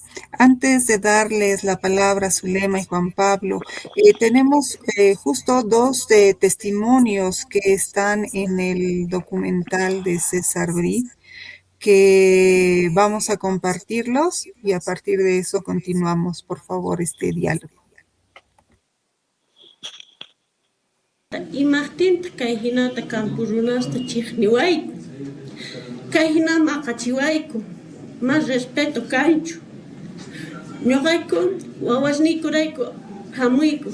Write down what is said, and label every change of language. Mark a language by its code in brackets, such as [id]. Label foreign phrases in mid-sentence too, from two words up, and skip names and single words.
[es] Antes de darles la palabra a Zulema y Juan Pablo, tenemos justo dos testimonios que están en el documental de César Brí, que vamos a compartirlos y a partir de eso continuamos, por favor, este diálogo. [qu] Imagtinta kay hinata kampurunasta chiqniwayku. Kay hinama aqachiwayku. [es] Más respeto [qu] kanchu. Ñuqayku wawasnikurayku hamuyku.